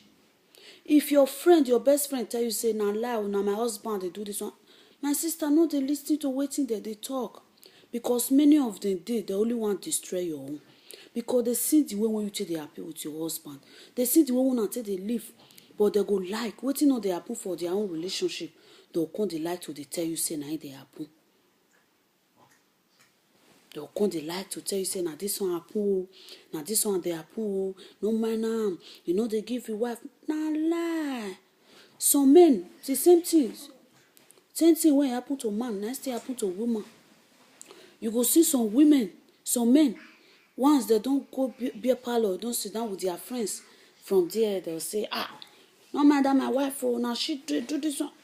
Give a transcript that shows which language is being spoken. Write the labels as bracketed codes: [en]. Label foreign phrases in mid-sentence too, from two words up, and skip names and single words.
[pcm] If your friend, your best friend tell you say na lie, na my husband they do this one, my sister, no dey lis ten to wetin they talk, because many of them dey they only want to destroy your own, because they see the way when you take dey happy with your husband, they see the way when una take dey live, but they go like wetin no dey happen for their own relationship, they go come dey like to dey tell you say na it dey happen. They will come, they like to tell you, say, now this one happen, now this one they happen, no mind am, you know they give you wife. Nah lie. Some men, the same things. Same thing when it happen to man, next thing happen to woman. You go see some women, some men, once they don't go beer parlor, don't sit down with their friends, from there they'll say, no matter my wife, now she do this one.